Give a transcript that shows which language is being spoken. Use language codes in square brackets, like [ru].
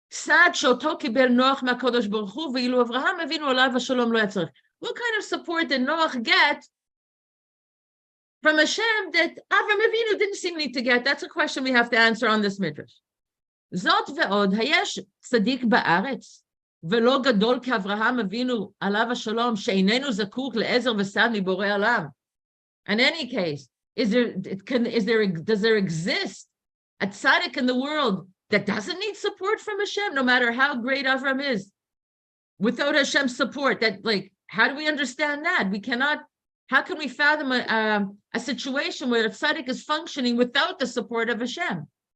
[en] What kind of support did Noach get from Hashem that Avram Avinu didn't seem need to get? That's a question we have to answer on this midrash. [he] Zot ve'od hayesh tzadik ba'aretz. ולא גדול כאברהם אבינו עליו השלום שאיננו זקוק לעזר וסעד מבורא עולם. [en] In any case, does there exist a tzaddik in the world that doesn't need support from Hashem, no matter how great Avram is? Without Hashem's support, that, like, how do we understand that? We cannot How can we fathom a situation where a tzaddik is functioning without the support of Hashem?